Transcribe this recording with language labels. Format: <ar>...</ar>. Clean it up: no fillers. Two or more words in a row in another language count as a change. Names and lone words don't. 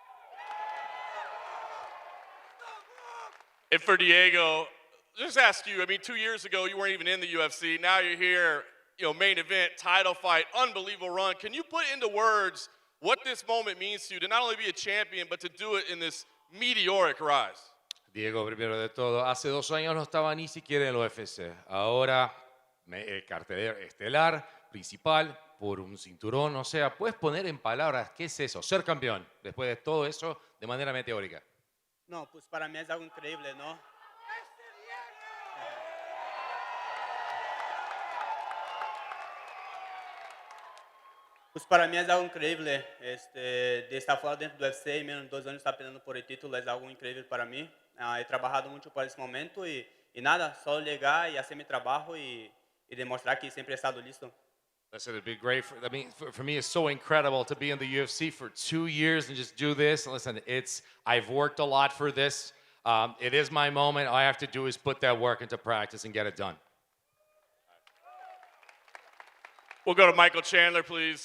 <en>And for Diego, just ask you, I mean, 2 years ago, you weren't even in the UFC. Now you're here, you know, main event, title fight, unbelievable run. Can you put into words what this moment means to you to not only be a champion, but to do it in this meteoric rise?</en> <es>Diego, primero de todo, hace 2 años no estaba ni siquiera en el UFC. Ahora, cartelero estelar, principal, por un cinturón. O sea, puedes poner en palabras qué es eso, ser campeón, después de todo eso, de manera meteórica. No, pues para mí es algo increíble, ¿no? Pues para mí es algo increíble, de estar</es> <pt>fora dentro do UFC e menos de 2 anos estar</pt> <es>peleando por el título</es> <pt>é algo incrível para mim.</pt> <es>He trabajado mucho para</es> <pt>esse momento e nada, só llegar e fazer meu trabalho e demonstrar que sempre</pt> <es>he estado listo.</es> <en>Listen, it'd be great. For me, it's so incredible to be in the UFC for 2 years and just do this. Listen, I've worked a lot for this. It is my moment. All I have to do is put that work into practice and get it done. We'll go to Michael Chandler, please.</en>